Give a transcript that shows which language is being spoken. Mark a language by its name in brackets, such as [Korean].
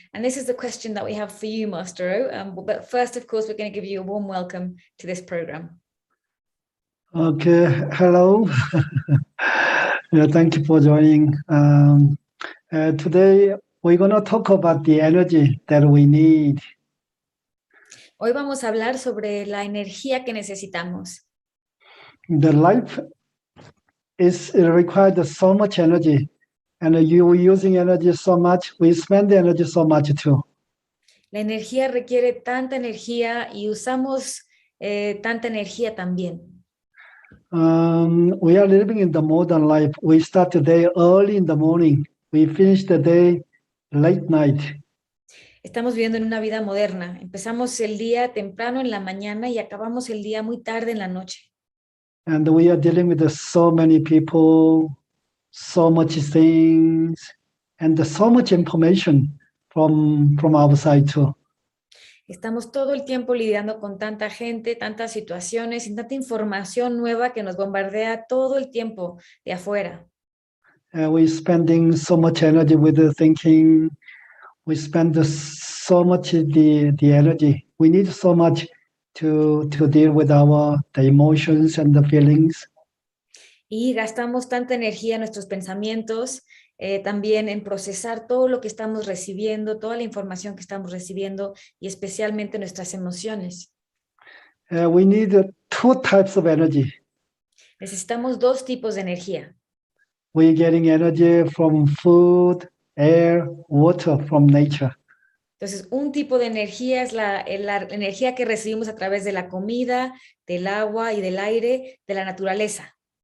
[English] And this is the question that we have for you, Master O. But first, of course, we're going to give you a warm welcome to this program. Okay, hello. Yeah, thank you for joining. Today, we're going to talk about the energy that we need. [Spanish] Hoy vamos a hablar sobre la energía que necesitamos. [English] The life it requires so much energy, and you using energy so much, we spend the energy so much too. [Spanish] La energía requiere tanta energía y usamos tanta energía también. [English] We are living in the modern life. We start the day early in the morning. We finish the day late night. [Spanish] Estamos viviendo en una vida moderna. Empezamos el día temprano en la mañana y acabamos el día muy tarde en la noche. [English] And we are dealing with so many people, so much things, and so much information from our side too. [Spanish] Estamos todo el tiempo lidiando con tanta gente, tantas situaciones y tanta información nueva que nos bombardea todo el tiempo de afuera. [English] We're spending so much energy with the thinking. We spend so much the energy. We need so much to deal with the emotions and the feelings. [Spanish] Y gastamos tanta energía en nuestros pensamientos, también en procesar todo lo que estamos recibiendo, toda la información que estamos recibiendo y especialmente nuestras emociones. [English] We need two types of energy. [Spanish] Necesitamos dos tipos de energía. [English] We're getting energy from food, air, water, from nature. [Spanish] Entonces, un tipo de energía es la energía que recibimos a través de la comida, del agua y del aire, de la naturaleza.